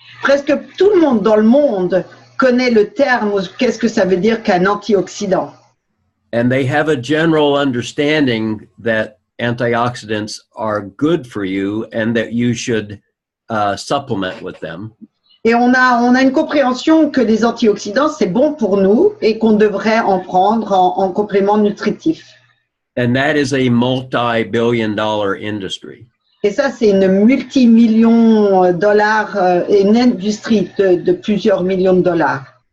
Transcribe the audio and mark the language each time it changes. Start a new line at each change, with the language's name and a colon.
French: Presque tout le monde dans le monde connaît le terme, qu'est-ce que ça veut dire qu'un antioxydant.
English: And they have a general understanding that antioxidants are good for you and that you should supplement with them.
French: Et on a une compréhension que les antioxydants, c'est bon pour nous et qu'on devrait en prendre en complément nutritif.
English: And that is a multi-billion-dollar industry.
French: Et ça, c'est une multimillion dollars, une industrie de plusieurs millions de dollars.